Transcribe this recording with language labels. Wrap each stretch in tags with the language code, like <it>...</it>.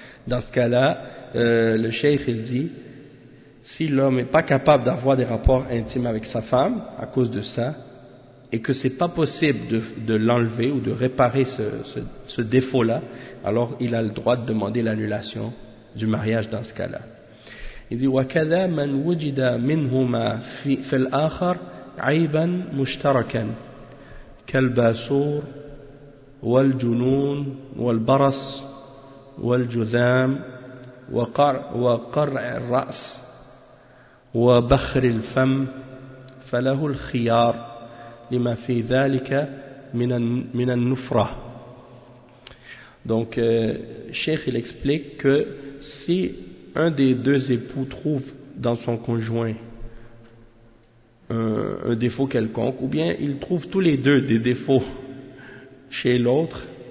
<fr>Dans ce cas-là, le cheikh, il dit, si l'homme n'est pas capable d'avoir des rapports intimes avec sa femme à cause de ça, et que c'est pas possible de l'enlever ou de réparer ce défaut-là, alors il a le droit de demander l'annulation du mariage dans ce cas-là. Il dit,</fr> <ar>وَكَذَا مَنْ وُجِدَ مِنْهُمَا فِي الْآخَرِ عَيْبًا مُشْتَرَكًا كَالْبَاسُورِ وَالْجُنُونِ وَالْبَرَصِ والجذام وقرع الرأس وبخر الفم فله الخيار لما في ذلك من النفرة.</ar> <fr>Donc Cheikh il explique que si un des deux époux trouve dans son conjoint un défaut quelconque, ou bien ils trouvent tous les deux des défauts chez l'autre.</fr>